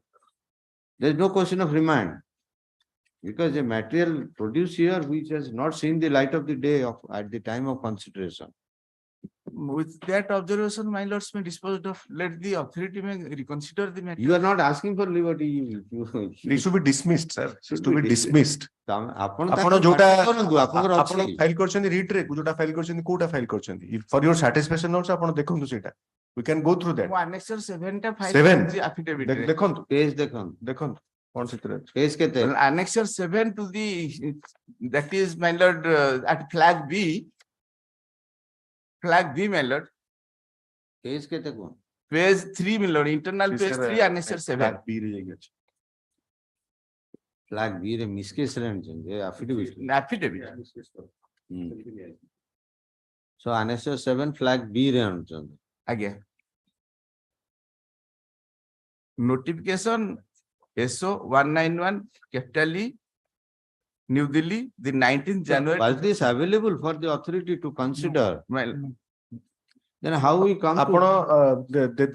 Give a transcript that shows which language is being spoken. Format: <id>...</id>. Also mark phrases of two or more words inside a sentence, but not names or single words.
<en>There is no question of remand. Because a material produced here which has not seen the light of the day at the time of consideration. with that observation, my lords may dispose of, let the authority may reconsider the matter. You are not asking for liberty. It should be dismissed, sir. It should be dismissed.</en> <or>ଆପଣ ଆପଣ ତାକୁ ଯୋଉଟା ପାଠ କରନ୍ତୁ, ଆପଣଙ୍କର ଆପଣ ଅଛି। ଫାଇଲ କରିଛନ୍ତି ରିଟ୍ ରେ ଯୋଉଟା ଫାଇଲ କରିଛନ୍ତି କୋଉଟା ଫାଇଲ କରିଛନ୍ତି</or> <en>for your satisfaction notes</en> <or>ଆପଣ ଦେଖନ୍ତୁ ସେଇଟା</or> <en>we can go through that</en> <or>ମୁଁ annexure 7 ଟା file</or> <en>Seven?</en> <or>କରିଛି affidavit ରେ। ଦେଖନ୍ତୁ ପେଜ ଦେଖନ୍ତୁ। ଦେଖନ୍ତୁ କଣ ସେଥିରେ ଅଛି ପେଜ କେତେ?</or> <en>Well, annexure 7 to the, that is, my lord, at flag B, my lord,</en> <or>ପେଜ କେତେ କୁହ?</or> <en>page 3, my lord, internal page Sir, 3, annexure 7.</en> <or>flag B ରେ ଯାଇକି ଅଛି ଫ୍ଲାଗ ବି ରେ ମିସକେସ ରେ ଆଣିଛନ୍ତି ଆଫିଡେଭିଟ।</or> <en>Affidavit. So annexure</en> <or>7 flag B ରେ ଆଣୁଛନ୍ତି। ଆଜ୍ଞା।</or> <en>Notification SO 191 capital E, New Delhi, the 19th January. Was this available for the authority to consider? Well, Then how we come</en> <or>ଆପଣ</or> <en>to?</en>